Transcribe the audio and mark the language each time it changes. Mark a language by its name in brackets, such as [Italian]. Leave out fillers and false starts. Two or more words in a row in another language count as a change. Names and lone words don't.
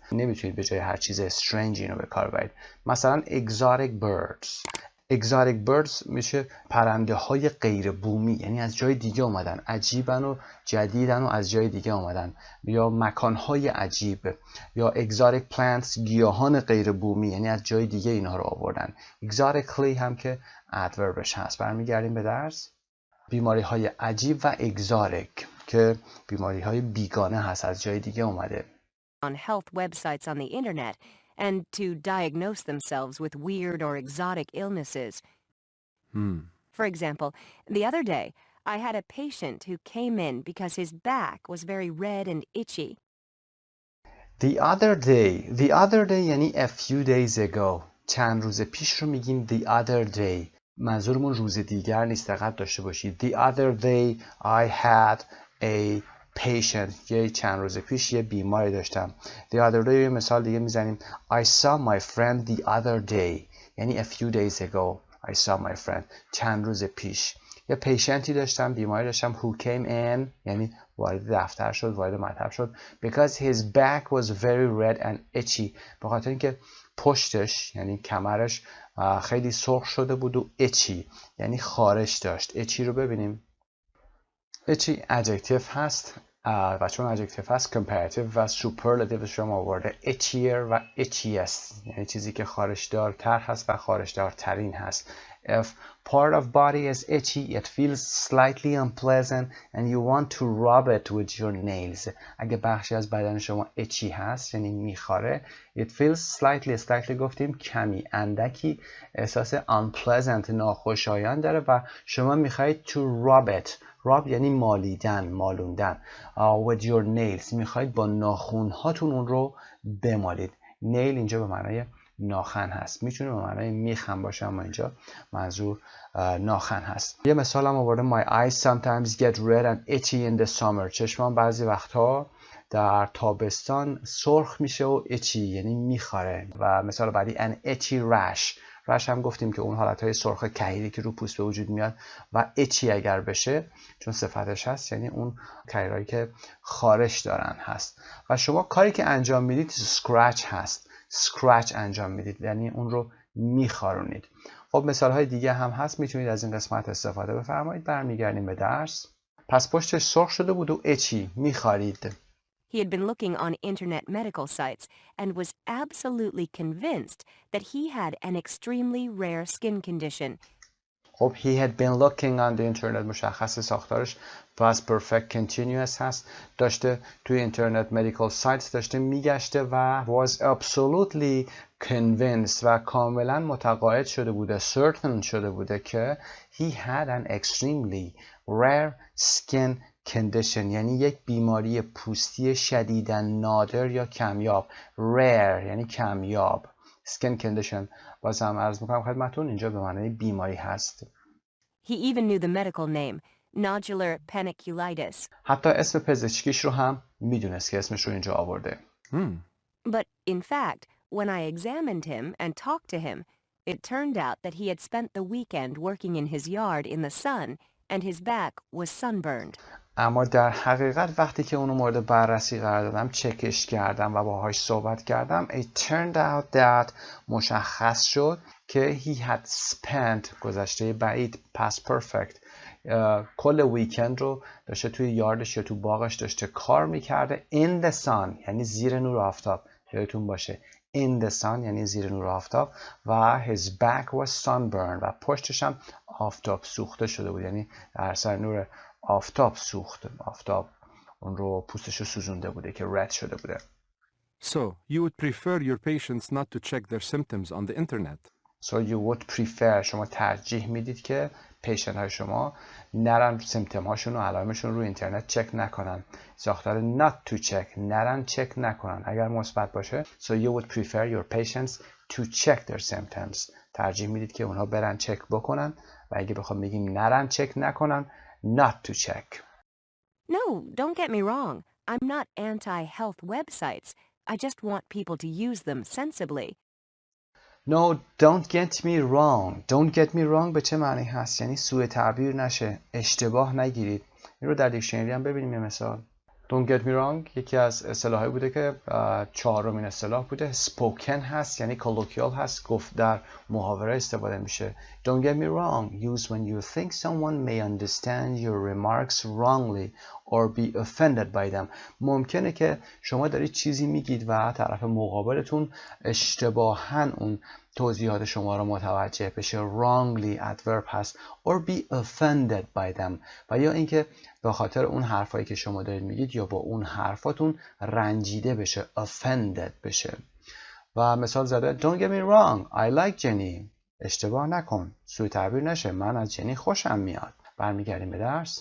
[Persian] نمیتونید به جای هر چیز strange اینو به کار برید. مثلا [English] exotic birds [Persian] میشه پرنده های غیر بومی یعنی از جای دیگه اومدن عجیبن و جدیدن و از جای دیگه اومدن یا مکان های عجیب یا [English] exotic plants [Persian] گیاهان غیر بومی یعنی از جای دیگه اینها رو آوردن. exotically هم که adverbش هست. برمیگردیم به درس. بیماری های عجیب و exotic که بیماری های بیگانه هست از جای دیگه اومده. [English] On health websites on the internet and to diagnose themselves with weird or exotic illnesses. For example, the other day, I had a patient who came in because his back was very red and itchy. The other day یعنی a few days ago. [Persian] چند روز پیش رو میگیم [English] the other day. [Persian] منظورمون روز دیگر نیست. دقت داشته باشید. [English] The other day I had a patient. [Persian] یه چند روز پیش یه بیماری داشتم. [English] The other day [Persian] یه مثال دیگه میزنیم. [English] I saw my friend the other day. یعنی a few days ago. I saw my friend. [Persian] چند روز پیش. یه پیشنتی داشتم. بیماری داشتم. [English] Who came in. [Persian] یعنی وارد دفتر شد. وارد مطب شد. [English] Because his back was very red and itchy. [Persian] به خاطر اینکه پشتش یعنی کمرش خیلی سرخ شده بود و itchy. یعنی خارش داشت. itchy رو ببینیم. [English] itchy adjective [Persian] هست. و چون adjective هست comparative و superlative شما آورده itchier و itchiest یعنی چیزی که خارشدارتر هست و خارشدارترین هست. [English] If part of body is itchy, it feels slightly unpleasant and you want to rub it with your nails. [Persian] اگه بخشی از بدن شما itchy هست یعنی میخاره [English] it feels slightly [Persian] گفتیم کمی اندکی احساس unpleasant ناخوشایند داره و شما میخواید [English] to rub it. [Persian] rub یعنی مالیدن مالوندن. [English] with your nails [Persian] میخواید با ناخونهاتون اون رو بمالید. nail اینجا به معنای ناخن هست. میتونه به معنای میخ هم باشه اما اینجا منظور ناخن هست. یه مثال هم آورده [English] My eyes sometimes get red and itchy in the summer. [Persian] چشمام بعضی وقتها در تابستان سرخ میشه و itchy یعنی میخاره. و مثال بعدی [English] an itchy rash. [Persian] رش هم گفتیم که اون حالتهای سرخ کهیری که رو پوست به وجود میاد و itchy اگر بشه چون صفتش هست یعنی اون کهیرهایی که خارش دارن هست. و شما کاری که انجام میدید scratch هست. scratch انجام میدید یعنی اون رو میخارونید. خب مثال های دیگه هم هست میتونید از این قسمت استفاده بفرمایید. برمیگردیم به درس. پس پشتش سرخ شده بود و itchy میخارید. [English] He had been looking on internet medical sites and was absolutely convinced that he had an extremely rare skin condition. خب he had been looking on the internet [Persian] مشخص ساختارش [English] past perfect continuous هست. [Persian] داشته توی اینترنت [English] medical sites [Persian] داشته میگشته و [English] was absolutely convinced [Persian] و کاملا متقاعد شده بوده certain شده بوده که [English] he had an extremely rare skin condition [Persian] یعنی یک بیماری پوستی شدیداً نادر یا کمیاب. rare یعنی کمیاب. [English] skin condition [Persian] باز هم عرض میکنم خدمتون اینجا به معنای بیماری هست. [English] He even knew the medical name, nodular paniculitis. [Persian] حتی اسم پزشکیش رو هم میدونست که اسمش رو اینجا آورده. [English] But in fact, when I examined him and talked to him, it turned out that he had spent the weekend working in his yard in the sun and his back was sunburned. [Persian] اما در حقیقت وقتی که اونو مورد بررسی قرار دادم چکش کردم و باهاش صحبت کردم [English] it turned out that [Persian] مشخص شد که [English] he had spent [Persian] گذشته بعید [English] past perfect [Persian] کل ویکند رو داشته توی یاردش یا تو باغش داشته کار میکرده [English] in the sun [Persian] یعنی زیر نور آفتاب. یادتون باشه [English] in the sun [Persian] یعنی زیر نور آفتاب و [English] his back was sunburned [Persian] و پشتش هم آفتاب سوخته شده بود یعنی در اثر نور آفتاب سوخت. آفتاب اون رو پوستش رو سوزونده بوده که رد شده بوده. [English] So, you would prefer your patients not to check their symptoms on the internet? So you would prefer [Persian] شما ترجیح میدید که پیشنت های شما نرن سیمتوم هاشون و علائمشون رو اینترنت چک نکنن. ساختار [English] not to check [Persian] نرن چک نکنن. اگر مثبت باشه [English] so you would prefer your patients to check their symptoms. [Persian] ترجیح میدید که اونها برن چک بکنن و اگه بخوام بگیم نرن چک نکنن [English] not to check. No, don't get me wrong. I'm not anti-health websites. I just want people to use them sensibly. No, don't get me wrong. Don't get me wrong [Persian] به چه معنی هست؟ یعنی سوء تعبیر نشه. اشتباه نگیرید. این رو در دیکشنری هم ببینیم یه مثال. [English] Don't get me wrong [Persian] یکی از اصطلاحایی بوده که چهارمین اصطلاح بوده. Spoken هست یعنی colloquial هست. گفت در محاوره استفاده میشه. [English] Don't get me wrong. Used when you think someone may understand your remarks wrongly or be offended by them. [Persian] ممکنه که شما دارید چیزی میگید و طرف مقابلتون اشتباهاً اون توضیحات شما رو متوجه بشه. [English] wrongly adverb [Persian] هست [English] or be offended by them [Persian] و یا اینکه به خاطر اون حرفایی که شما دارید میگید یا با اون حرفاتون رنجیده بشه. offended بشه. و مثال زده [English] Don't get me wrong I like Jenny. [Persian] اشتباه نکن سوء تعبیر نشه من از جنی خوشم میاد. برمیگردیم به درس.